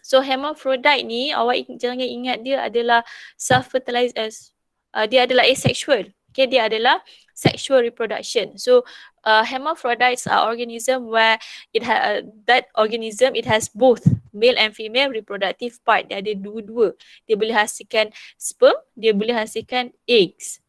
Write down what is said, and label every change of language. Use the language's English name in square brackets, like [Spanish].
[Malay] So hermaphrodite ni awak jangan ingat dia adalah self-fertilized, dia adalah asexual. Okay, dia adalah sexual reproduction. [English] So hermaphrodites are organism where that organism it has both male and female reproductive part. [Malay] Dia ada dua-dua. Dia boleh hasilkan sperm, dia boleh hasilkan eggs.